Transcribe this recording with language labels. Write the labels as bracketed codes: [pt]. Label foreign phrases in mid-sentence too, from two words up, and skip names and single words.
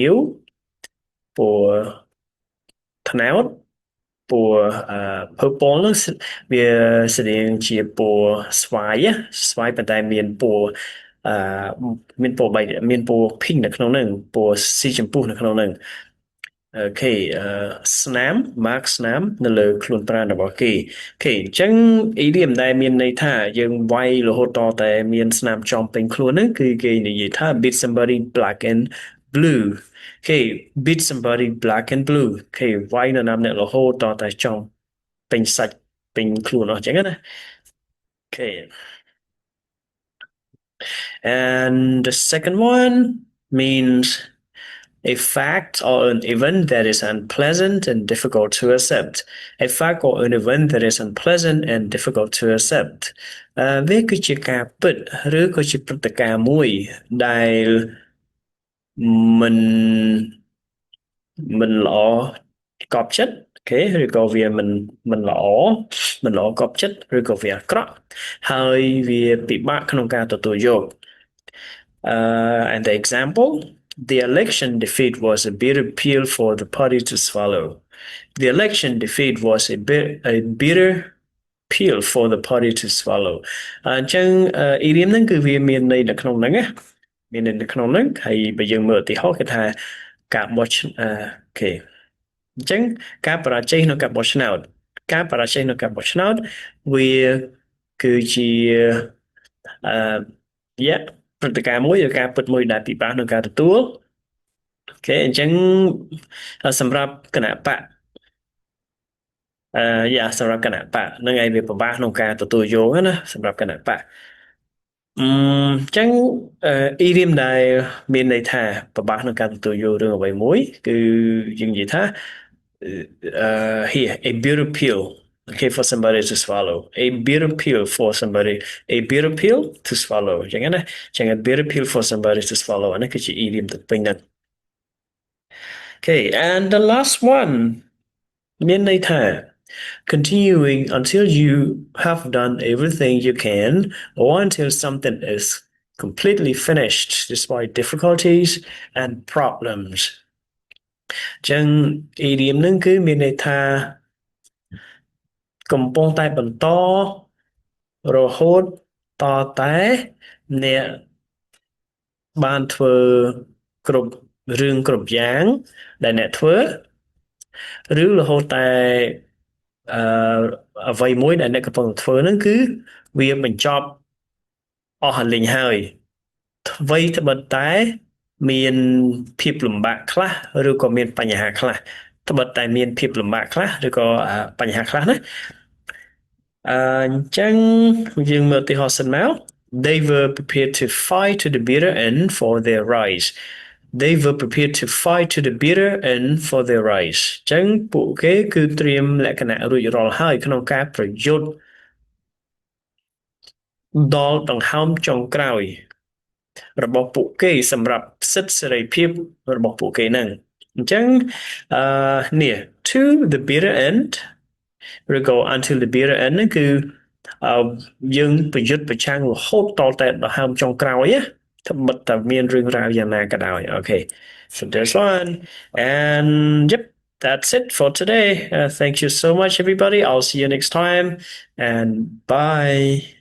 [km] វពណ៌ត្នោតពណ៌purple ហ្នឹងវាស្រដៀងជាពណ៌ស្វាយស្វាយប៉ុន្តែមានពណ៌អឺមានពណ៌បែកមានពណ៌ pink នៅ ក្នុងហ្នឹងពណ៌ស៊ីជម្ពស់នៅក្នុងហ្នឹងអូខេស្នាម mark ស្នាមនៅលើខ្លួនប្រាណរបស់គេអូខេអញ្ចឹ ង idiom ដែលមានន័យថាយើងវាយរហូតតតែមានស្នាមចំពេញខ្លួនហ្នឹងគឺគេនិយាយថា [en] beat somebody black and blue okay beat somebody black and blue okay [km] វាយនរណាម្នាក់រហូតតតែចំពេញសាច់ពេញខ្លួនអស់អញ្ចឹងណា [en] okay and the second one means a fact or an event that is unpleasant and difficult to accept. A fact or an event that is unpleasant and difficult to accept. [km] វាគឺជាការពិតឬក៏ជាព្រឹត្តិការណ៍មួយដែលមិនមិនល្អកប់ចិត្តអូខេឬក៏វាមិនល្អកប់ចិត្តឬក៏វាអាក្រក់ហើយវាពិបាកក្នុងការទទួលយក [en] and the example the election defeat was a bitter pill for the party to swallow the election defeat was a bitter pill for the party to swallow [km] អញ្ចឹងidiom ហ្នឹងគឺវាមានន័យនៅក្នុងហ្នឹងណាមានន័យនៅក្នុងហ្នឹងហើយបើយើងមើលឧទាហរណ៍គឺថាការបោះអូខេអញ្ចឹងការបរាជ័យក្នុងការបោះឆ្នោតការបរាជ័យក្នុងការបោះឆ្នោតវាគឺជាអឺព្រឹត្តិការណ៍មួយឬការពិតមួយដែលពិបាកក្នុងការទទួលអូខេអញ្ចឹងសម្រាប់គណៈបក សម្រាប់គណៈបកហ្នឹងឯងវាពិបាកក្នុងការទទួលយកណាសម្រាប់គណៈបកចឹងidiom ដែលមានន័យថាពិបាកក្នុងការទទួលយករឿងអ្វីមួយគឺយើងនិយាយថា [en] here a bitter pill okay for somebody to swallow a bitter pill for somebody a bitter pill to swallow [km] ចឹងណាចឹង [en] a bitter pill for somebody to swallow [km] អានេះគឺជា idiom ទៅពេញហ្នឹង [en] okay and the last one [km] មានន័យថា [en] continuing until you have done everything you can or until something is completely finished despite difficulties and problems [km] ចឹង idiom ហ្នឹងគឺមានន័យថា កំពុងតែបន្តរហូតតតែអ្នកបានធ្វើគ្រប់រឿងគ្រប់យ៉ាងដែលអ្នកធ្វើឬរហូតតែអឺអ្វីមួយដែលអ្នកកំពុង ធ្វើហ្នឹងគឺវាបញ្ចប់អស់លីងហើយអ្វីត្បិតតែមានភាពលំបាកខ្លះឬ ក៏មានបញ្ហាខ្លះត្បិតតែមានភាពលំបាកខ្លះឬក៏បញ្ហាខ្លះណាអញ្ចឹងយើងមើលឧទាហរណ៍សិនមក [en] they were prepared to fight to the bitter end for their rights they were prepared to fight to the bitter end for their rights [km] អញ្ចឹងពួកគេគឺត្រៀមលក្ខណៈរួចរាល់ហើយក្នុងការប្រយុទ្ធ ដល់ដង្ហើមចុងក្រោយរបស់ពួកគេសម្រាប់សិទ្ធិសេរីភាពរបស់ពួកគេហ្នឹងអញ្ចឹង [en] នេះ to the bitter end ឬក៏ until the bitter end [km] ហ្នឹងគឺយើងប្រយុទ្ធប្រឆាំងរហូតតតែដង្ហើមចុងក្រោយណាត្បិតតែមានរឿងរ៉ាវយ៉ាងណាក៏ដោយ [en] okay so there's one and yep that's it for today thank you so much everybody I'll see you next time and bye